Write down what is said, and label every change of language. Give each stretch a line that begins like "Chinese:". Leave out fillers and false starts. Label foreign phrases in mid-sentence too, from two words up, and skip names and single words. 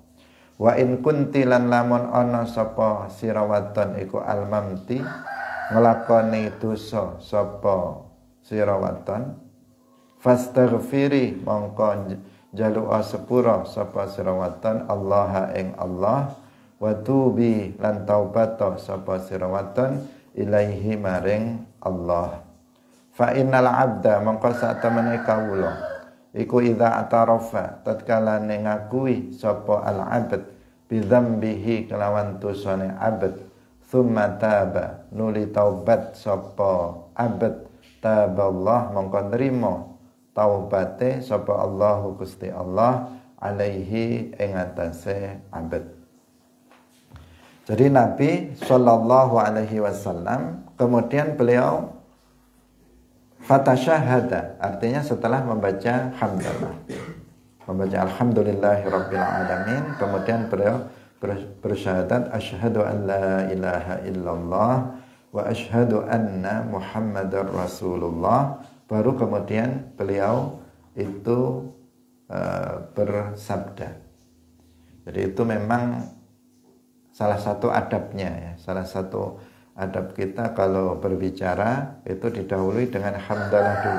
Arabic: وإن كنتِ
Javanese: lan lamun ana sapa sira wadon iku almamti nglakoni dosa sapa sira wadon, fastaghfiri mongko njaluk sepura sapa sira wadon Allah ing Allah, wa tubi lan taubata sapa sira wadon ilaihi maring Allah.
Arabic: فإنّ العبد
Javanese: mongko sak temene kawula iku idza atarafa tatkala ngakui sapa
Arabic: العبد بذنبه
Javanese: kelawan dosane abd,
Arabic: ثمّ تاب
Javanese: nuli taubat sapa abd, taballah mongko nrimo taubate sapa Allahu Gusti Allah alaihi ing atase abd.
Indonesian: Jadi Nabi
Arabic: صلى الله عليه وسلم
Indonesian: kemudian beliau fatasyahada, artinya setelah membaca hamdalah, membaca
Arabic: الحمد لله رب العالمين,
Indonesian: kemudian beliau bersyahadat
Arabic: أشهد أن لا إله إلا الله وأشهد أن محمدا رسول الله.
Indonesian: Baru kemudian beliau itu bersabda. Jadi itu memang salah satu adabnya ya. Salah satu adab kita kalau berbicara itu didahului dengan hamdalah dulu.